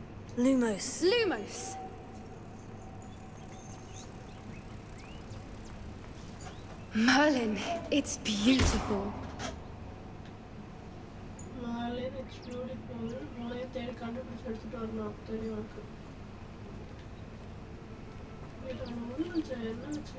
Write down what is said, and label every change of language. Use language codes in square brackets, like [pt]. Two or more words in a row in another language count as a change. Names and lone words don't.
[en] Lumos. Lumos! Merlin, it's beautiful. Merlin, it's beautiful. Merlin, [ta] தேடி கண்டுபிடிச்சு எடுத்துட்டு வரணும் தெரியும் எனக்கு. இது ஒண்ணு என்ன